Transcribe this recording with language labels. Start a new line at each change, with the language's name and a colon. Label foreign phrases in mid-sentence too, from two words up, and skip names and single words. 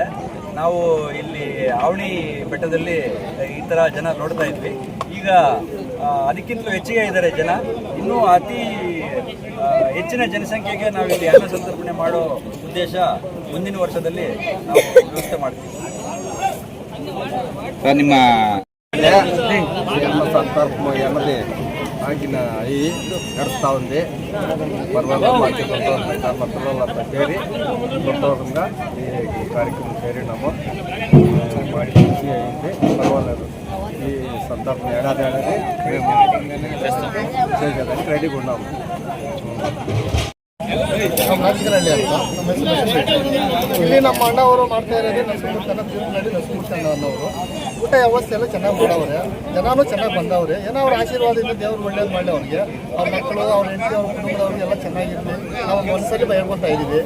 Kannada: ನಾವು ಇಲ್ಲಿ ಆವಣಿ ಬೆಟ್ಟದಲ್ಲಿ ಈ ಥರ ಜನ ನೋಡ್ತಾ ಇದ್ವಿ. ಈಗ ಅದಕ್ಕಿಂತಲೂ ಹೆಚ್ಚಿಗೆ ಇದ್ದಾರೆ ಜನ. ಇನ್ನೂ ಅತಿ ಹೆಚ್ಚಿನ ಜನಸಂಖ್ಯೆಗೆ ನಾವು ಇಲ್ಲಿ ಅನ್ನ ಸಂತರ್ಪಣೆ ಮಾಡೋ ಉದ್ದೇಶ ಮುಂದಿನ ವರ್ಷದಲ್ಲಿ ನಾವು ವ್ಯವಸ್ಥೆ ಮಾಡ್ತೀವಿ. ನಿಮ್ಮ
Telugu: సంతర్పణ అన్నది ఆగిన అయ్యి నడుస్తూ ఉంది. పర్వాలేదు మాకు మా పిల్లలంతా చేరి సంతోషంగా ఈ కార్యక్రమం చేరినాము. వాడి ఖుషి అయింది. పర్వాలేదు. ఈ సంతర్పణ ఏడాది మేము చేయడానికి రెడీగా ఉన్నాము.
Kannada: ನಮ್ಮ ರಾಜಕೀಯದಲ್ಲಿ ಅಂತ ನಮ್ಮ ಇಲ್ಲಿ ನಮ್ಮ ಅಣ್ಣವರು ಮಾಡ್ತಾ ಇರೋದು ನರಸಿಂಹಮೂರ್ತಿ ನರಸಿಂಹಮೂರ್ತಿ ಅನ್ನೋರು ಊಟ ವ್ಯವಸ್ಥೆ ಎಲ್ಲ ಚೆನ್ನಾಗಿ ಮಾಡವ್ರೆ. ಜನನೂ ಚೆನ್ನಾಗಿ ಬಂದವ್ರೆ. ಏನೋ ಅವ್ರ ಆಶೀರ್ವಾದದಿಂದ ದೇವ್ರು ಒಳ್ಳೇದು ಮಾಡಲಿ. ಅವ್ರಿಗೆ ಅವ್ರ ಮಕ್ಕಳು, ಅವ್ರ ಹೆಂಡತಿ, ಅವ್ರ ಕುಟುಂಬದವ್ರಿಗೆ ಎಲ್ಲ ಚೆನ್ನಾಗಿರಲಿ ನಾವು ಮನಸ್ಸಲ್ಲಿ ಹೇಳ್ಕೊತಾ ಇದ್ದೀವಿ.